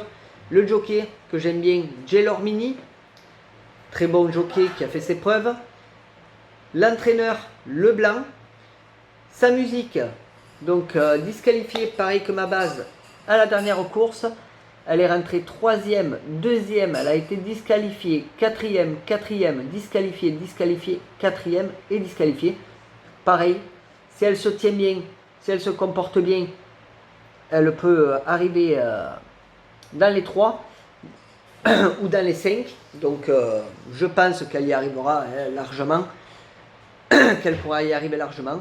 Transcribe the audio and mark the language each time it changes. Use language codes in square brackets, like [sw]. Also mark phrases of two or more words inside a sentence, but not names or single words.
[fr] Le jockey que j'aime bien, Jaylor Mini, très bon jockey qui a fait ses preuves. L'entraîneur Leblanc. Sa musique, donc disqualifiée pareil que ma base à la dernière course. Elle est rentrée 3e, 2e, elle a été disqualifiée, 4e, 4e, disqualifiée, disqualifiée, 4e et disqualifiée. Pareil, si elle se tient bien, si elle se comporte bien, elle peut arriver dans les 3 ou dans les 5. Donc je pense qu'elle y arrivera largement, qu'elle pourra y arriver largement.